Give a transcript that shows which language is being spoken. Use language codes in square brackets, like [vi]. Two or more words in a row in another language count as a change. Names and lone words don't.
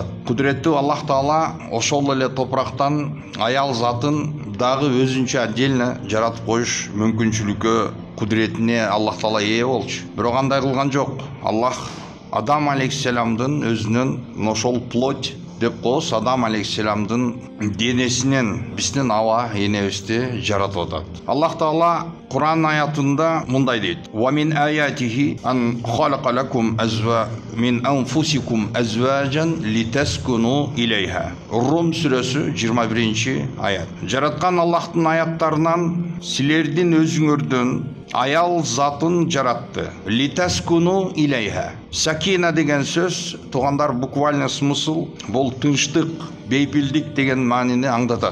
[ky] Кудуреттүү Аллах таала ошол эле топрактан аял затын дагы өзүнчө отдельно жаратып коюш мүмкүнчүлүккө, кудуретине Аллах таала ээ болчу. Бирок андай кылган жок. Аллах Адам алейхиссаламдын өзүнүн ошол плоть деп коебуз, Адам алейхиссаламдын денесинен биздин аба энебизди жаратып атат. Аллах таала Кур'ан аятында мындай дейт: [ar] "ومن آياته أن خلق لكم من أنفسكم أزواجا لتسكنوا إليها". [ky] Рум сүрөсү 21 аят. Жараткан Аллахтын аяттарынан силердин өзүңөрдөн аял затын жаратты. [ar] لتسكنوا إليها. [ky] Сакина деген сөз, туугандар, [ru] буквально смысл [ky] бул тынчтык, бейпилдик деген маанини аңдатат.